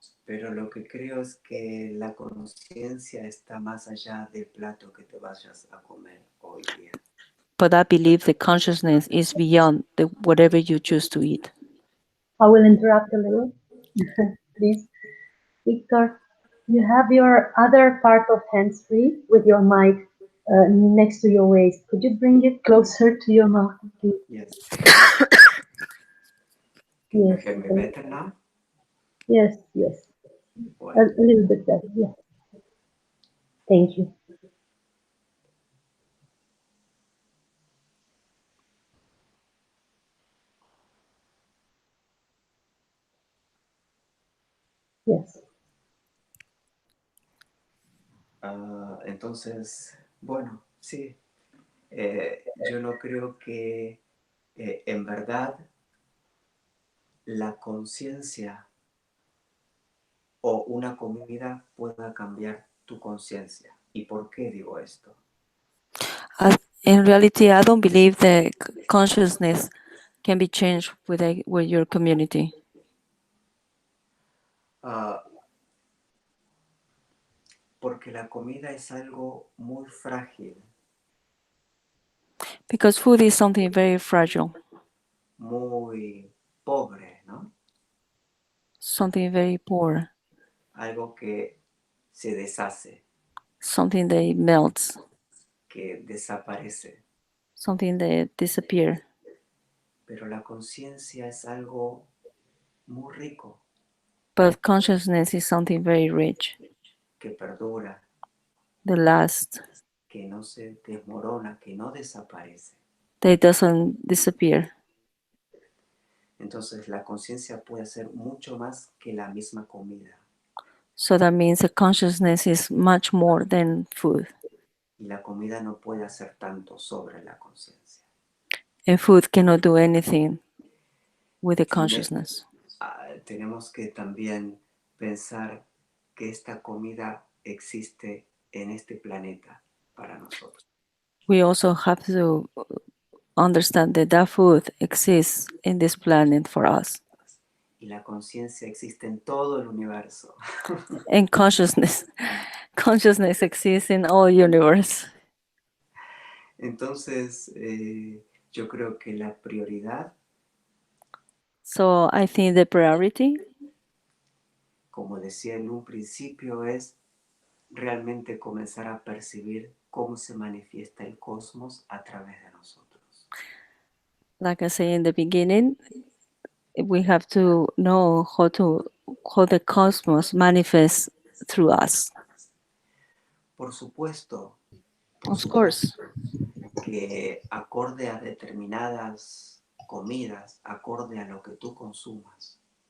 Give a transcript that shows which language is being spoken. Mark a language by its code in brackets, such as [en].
[es] Pero lo que creo es que la conciencia está más allá del plato que te vayas a comer hoy día. [en] But I believe the consciousness is beyond whatever you choose to eat. I will interrupt a little, please. Victor, you have your other part of hands-free with your mic next to your waist. Could you bring it closer to your mouth, please? Yes. Can you Yes. hear me better now? Yes, yes. [es] Bueno. [en] A little bit better, yes. Thank you. Yes. [es] Entonces, bueno, sí. Yo no creo que en verdad la conciencia o una comida pueda cambiar tu conciencia. ¿Y por qué digo esto? [en] In reality, I don't believe that consciousness can be changed with your community. [es] Porque la comida es algo muy frágil. [en] Because food is something very fragile. [es] Muy pobre, ¿no? [en] Something very poor. [es] Algo que se deshace. [en] something that melts, [es] que desaparece. [en] something that disappears. [es] Pero la conciencia es algo muy rico, [en] But consciousness is something very rich, [es] que perdura, [en] the last, [es] que no se desmorona, que no desaparece. [en] that doesn't disappear. [es] Entonces la conciencia puede ser mucho más que la misma comida. [en] So that means the consciousness is much more than food. [es] Y la comida no puede hacer tanto sobre la conciencia. [en] And food cannot do anything with the consciousness. [es] Tenemos que también pensar que esta comida existe en este planeta para nosotros. [en] We also have to understand that that food exists in this planet for us. [es] Y la conciencia existe en todo el universo. [en] And consciousness exists in all universe. [es] Entonces, yo creo que la prioridad, [en] So I think the priority, [es] como decía en un principio, es realmente comenzar a percibir cómo se manifiesta el cosmos a través de nosotros. [en] like I say in the beginning, we have to know how the cosmos manifests through us. [es] Por supuesto, [en] Of course, [es] que acorde a determinadas comidas, acorde a lo que tú consumas,